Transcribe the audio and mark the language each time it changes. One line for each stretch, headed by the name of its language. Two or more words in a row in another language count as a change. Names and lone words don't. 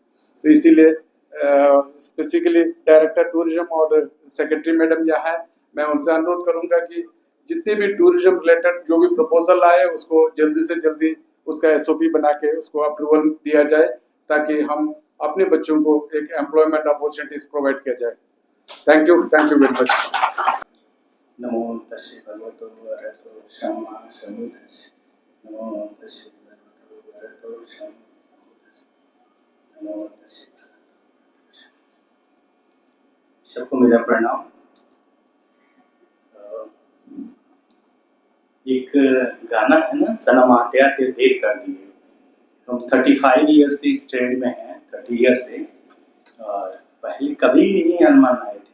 Hindi: तो इसीलिए
English: specifically director tourism
Hindi: और
English: secretary madam
Hindi: यहाँ है, मैं उनसे अनुरोध करूंगा कि जितने भी
English: tourism related
Hindi: जो भी प्रपोजल आए उसको जल्दी से जल्दी उसका एसओपी बना के उसको अप्रूवल दिया जाए, ताकि हम अपने बच्चों को एक
English: employment opportunities provide
Hindi: किया जाए।
English: thank you very much.
Pali: नमो तस्से भगवतो वरहतो सम्मा सम्बुद्धस्से। नमो तस्से भगवतो वरहतो सम्मा सम्बुद्धस्से। नमो तस्से।
Hindi: सबको मेरा प्रणाम। एक गाना है ना, सनम आत्या ते देर कर दिए। हम 35 ईयर से इस ट्रेड में हैं, 30 ईयर से, और पहले कभी नहीं हनुमान आए थे।